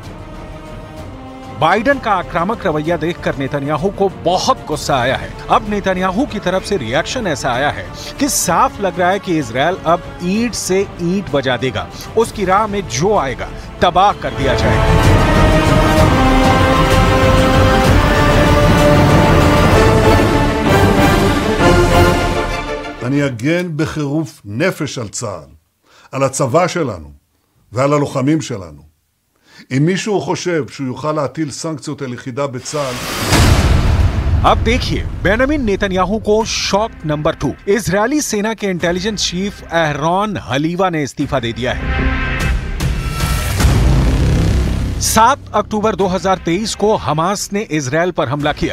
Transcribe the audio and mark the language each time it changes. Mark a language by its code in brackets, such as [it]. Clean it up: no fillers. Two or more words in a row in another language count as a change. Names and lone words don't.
[hi] बाइडेन का आक्रामक रवैया देखकर नेतन्याहू को बहुत गुस्सा आया है। अब नेतन्याहू की तरफ से रिएक्शन ऐसा आया है कि साफ लग रहा है कि इजरायल अब ईंट से ईंट बजा देगा, उसकी राह में जो आएगा तबाह कर दिया जाएगा। [he] אני אגן בחירוף נפש על צה"ל, על הצבא שלנו ועל הלוחמים שלנו. אם מישהו חושב שהוא יוכל להטיל סנקציות על יחידה בצה"ל, [hi] अब देखिए बेंजामिन नेतन्याहू को [en] shock number [hi] 2। इजरायली सेना के [en] intelligence chief [hi] एहरॉन हलीवा ने इस्तीफा दे दिया है। 7 अक्टूबर 2023 को हमास ने इजरायल पर हमला किया।